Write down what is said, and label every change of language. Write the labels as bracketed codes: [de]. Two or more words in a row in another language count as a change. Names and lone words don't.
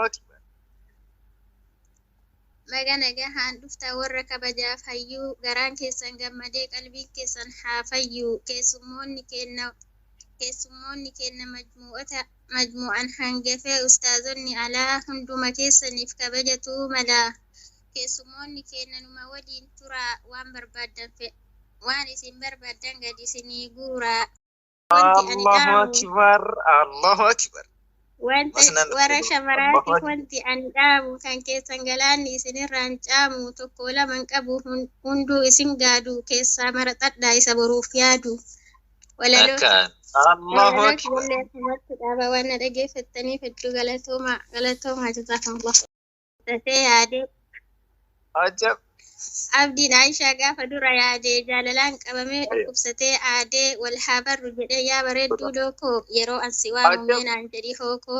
[om] baga nagahaan dhuftan warra kabajaaf hayyuu garaan keessan gammadee qalbiin keessan haa fayyuu keessummoonni kenna majmu'an hangafee ustaazonni alaa hunduma keessaniif kabajatuu malaa keessummoonni kenna numa waliin turaa waan isin barbaadan gadi isinii guuraa. [ar] الله أكبر الله أكبر. [om] warra shamaraatiif wanti ani dhaabu kan keessan galaanni isinirraan caamu tokko laman qabu hunduu isin gaadu keessaa maraxadhaa isa boruuf yaadu. [ar] الله أكبر. [om] dhaaba waan na dhageeffattaniif hedduu galatoomaa jazaakumullah. Tatee yaadee. Ajab. Abdiin Aishaa gaafa dura yaadee jaalalaan qabamee dhukkubsatee aadee wal haa barru jedhee yaa bareedduu lookoo yeroo ansi waamu meenaan jedhi hookoo.